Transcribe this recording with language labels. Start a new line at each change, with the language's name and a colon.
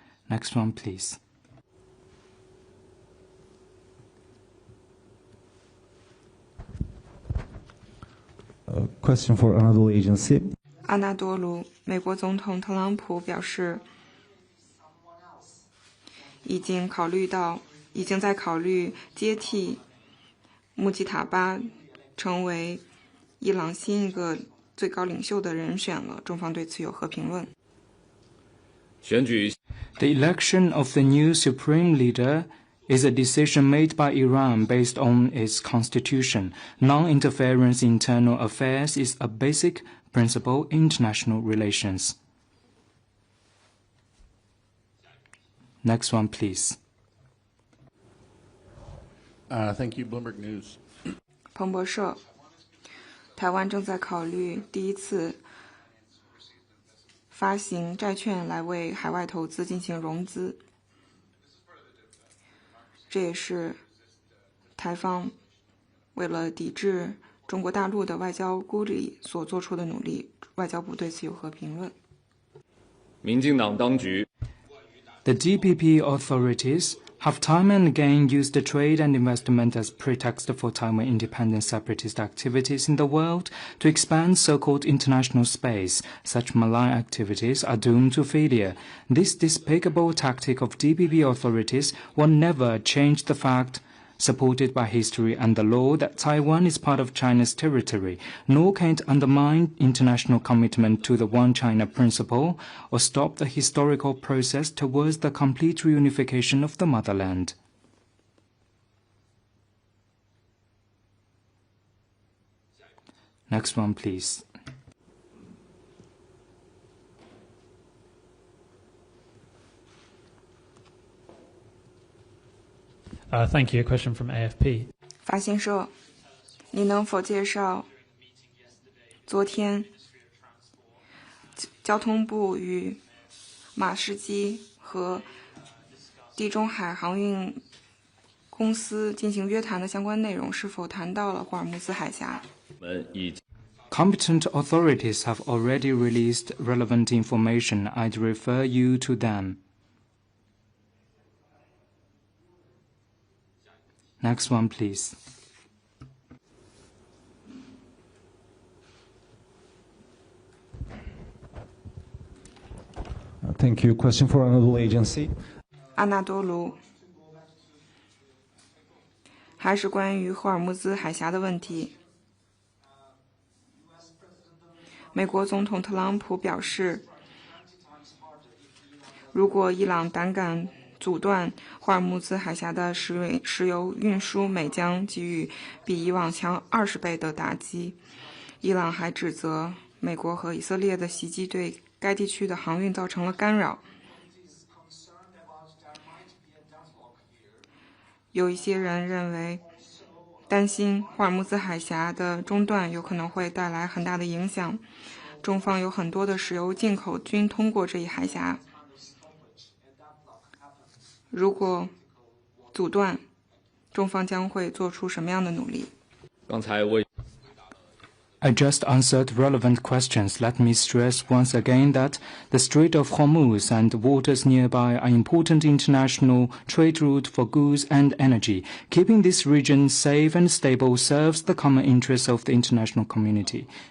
English: Next one, please. Question for Anadolu Agency.
Chinese: 阿纳多卢，美国总统特朗普表示，已经在考虑接替穆吉塔巴成为伊朗新一个最高领袖的人选了。中方对此有何评论？选举
English: The election of the new supreme leader is a decision made by Iran based on its constitution. Non-interference in internal affairs is a basic principle in international relations. Next one, please. Thank you, Bloomberg News.
Chinese: 彭博社，台湾正在考虑第一次发行债券来为海外投资进行融资，这也是台方为了抵制中国大陆的外交孤立所做出的努力。外交部对此有何评论？民进党当局
English: The DPP authorities have time and again used trade and investment as pretext for Taiwan independent separatist activities in the world to expand so-called international space. Such malign activities are doomed to failure. This despicable tactic of DPP authorities will never change the fact, supported by history and the law, that Taiwan is part of China's territory, nor can it undermine international commitment to the One China principle or stop the historical process towards the complete reunification of the motherland. Next one, please. Thank you. A question from AFP.
Chinese: 法新社，你能否介绍昨天交通部与马士基和地中海航运公司进行约谈的相关内容？是否谈到了霍尔木兹海峡？
English: Competent authorities have already released relevant information. I'd refer you to them. Next one, please. Thank you. Question for Anadolu Agency.
Chinese: 阿纳多卢，还是关于霍尔木兹海峡的问题。美国总统特朗普表示，如果伊朗胆敢阻断霍尔木兹海峡的石油运输，美将给予比以往强20倍的打击。伊朗还指责美国和以色列的袭击对该地区的航运造成了干扰。有一些人认为，担心霍尔木兹海峡的中断有可能会带来很大的影响。中方有很多的石油进口均通过这一海峡。如果阻断，中方将会做出什么样的努力？刚才我
English: I just answered relevant questions. Let me stress once again that the Strait of Hormuz and waters nearby are important international trade route for goods and energy. Keeping this region safe and stable serves the common interests of the international community.